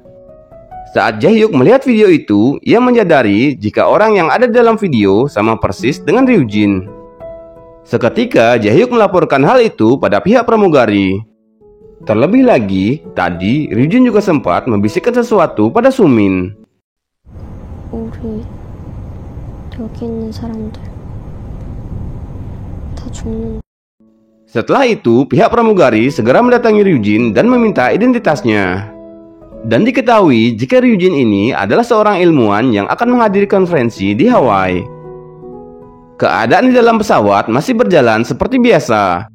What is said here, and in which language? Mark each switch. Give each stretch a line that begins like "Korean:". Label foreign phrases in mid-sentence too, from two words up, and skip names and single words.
Indonesian: Saat Jae-hyuk melihat video itu, ia menyadari jika orang yang ada di dalam video sama persis dengan Ryujin. Seketika, Jae-hyuk melaporkan hal itu pada pihak pramugari. Terlebih lagi, tadi Ryujin juga sempat membisikkan sesuatu pada Sumin.
Korean: 우리 여기 있는 사람들 다 죽는.
Indonesian: Setelah itu, pihak pramugari segera mendatangi Ryujin dan meminta identitasnya. Dan diketahui jika Ryujin ini adalah seorang ilmuwan yang akan menghadiri konferensi di Hawaii. Keadaan di dalam pesawat masih berjalan seperti biasa.